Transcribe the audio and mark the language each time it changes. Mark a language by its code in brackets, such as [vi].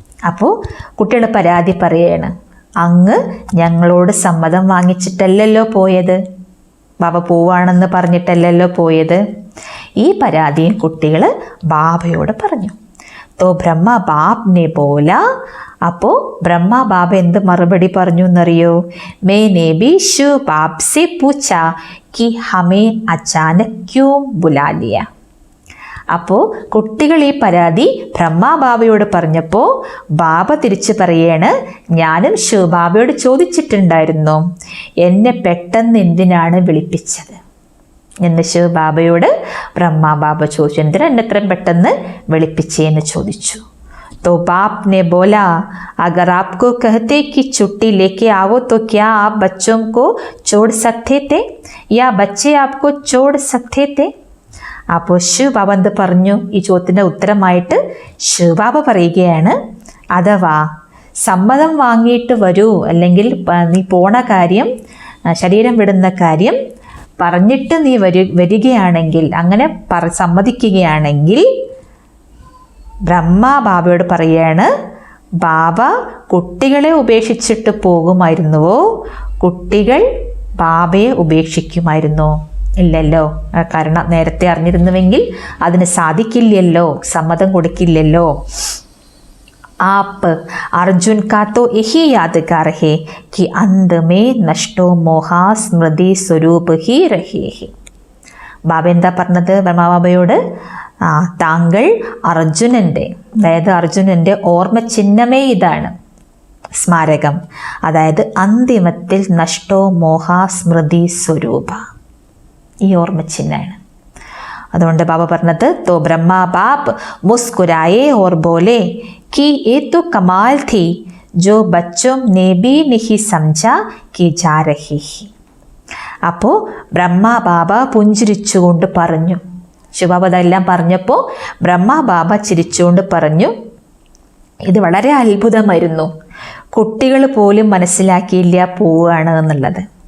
[ml] അപ്പോൾ കുട്ടികൾ പരാതി പറയാണ്, അങ്ങ് ഞങ്ങളോട് സമ്മതം വാങ്ങിച്ചിട്ടല്ലല്ലോ പോയത്, ബാബ പോവാണെന്ന് പറഞ്ഞിട്ടല്ലല്ലോ പോയത്. ഈ പരാതിയും കുട്ടികൾ ബാബയോട് പറഞ്ഞു. [hi] तो ब्रह्मा बाप ने बोला. [ml] അപ്പോൾ ബ്രഹ്മ ബാബ എന്ത് മറുപടി പറഞ്ഞു എന്നറിയോ? [hi] मैंने भी शिव बाप से पूछा कि हमें अचानक क्यों बुला लिया. [ml] അപ്പോൾ കുട്ടികൾ ഈ പരാതി ബ്രഹ്മ ബാബയോട് പറഞ്ഞപ്പോൾ ബാബ തിരിച്ചു പറയാണ്, ഞാനും ശിവബാബയോട് ചോദിച്ചിട്ടുണ്ടായിരുന്നു, എന്നെ പെട്ടെന്ന് എന്തിനാണ് വിളിപ്പിച്ചത് എന്ന് ശിവബാബയോട് ബ്രഹ്മ ബാബ ചോദിച്ചു. എന്തിനാ എന്നെ എത്രയും പെട്ടെന്ന് വിളിപ്പിച്ചേന്ന് ചോദിച്ചു. [hi] तो बाप ने बोला, अगर आपको कहते कि छुट्टी लेके आओ तो क्या आप बच्चों को छोड़ सकते थे या बच्चे आपको छोड़ सकते थे? [ml] അപ്പോൾ ശിവബാബ എന്ത് പറഞ്ഞു? ഈ ചോദ്യത്തിൻ്റെ ഉത്തരമായിട്ട് ശിവബാബ പറയുകയാണ്, അഥവാ സമ്മതം വാങ്ങിയിട്ട് വരൂ, അല്ലെങ്കിൽ നീ പോണ കാര്യം, ശരീരം വിടുന്ന കാര്യം പറഞ്ഞിട്ട് നീ വരികയാണെങ്കിൽ, അങ്ങനെ സമ്മതിക്കുകയാണെങ്കിൽ ബ്രഹ്മ ബാബയോട് പറയാണ്, ബാബ കുട്ടികളെ ഉപേക്ഷിച്ചിട്ട് പോകുമായിരുന്നുവോ? കുട്ടികൾ ബാബയെ ഉപേക്ഷിക്കുമായിരുന്നോ? ഇല്ലല്ലോ. കാരണം നേരത്തെ അറിഞ്ഞിരുന്നുവെങ്കിൽ അതിന് സാധിക്കില്ലല്ലോ, സമ്മതം കൊടുക്കില്ലല്ലോ. [hi] आप अर्जुन का तो यही यादगार है कि अंत में नष्टो मोहा स्मृति स्वरूप ही रहे है. [ml] ബാബ എന്താ പറഞ്ഞത് ബ്രഹ്മബാബയോട്? താങ്കൾ അർജുനൻ്റെ, അതായത് അർജുനൻ്റെ ഓർമ്മ ചിഹ്നമേ ഇതാണ്, സ്മാരകം. അതായത് അന്തിമത്തിൽ നഷ്ടോ മോഹ സ്മൃതി സ്വരൂപ, ഈ ഓർമ്മ ചിഹ്നമാണ്. അതുകൊണ്ട് ബാബ പറഞ്ഞത്, [hi] तो ब्रह्मा बाप मुस्कुराए और बोले कि ये तो कमाल थी जो बच्चों ने भी नहीं समझा कि जा रही है. [ml] അപ്പോൾ ബ്രഹ്മ ബാബ പുഞ്ചിരിച്ചുകൊണ്ട് പറഞ്ഞു. ശിവബാബ അതെല്ലാം പറഞ്ഞപ്പോൾ ബ്രഹ്മ ബാബ ചിരിച്ചുകൊണ്ട് പറഞ്ഞു, ഇത് വളരെ അത്ഭുതമായിരുന്നു, കുട്ടികൾ പോലും മനസ്സിലാക്കിയില്ല പോവുകയാണ് എന്നുള്ളത്.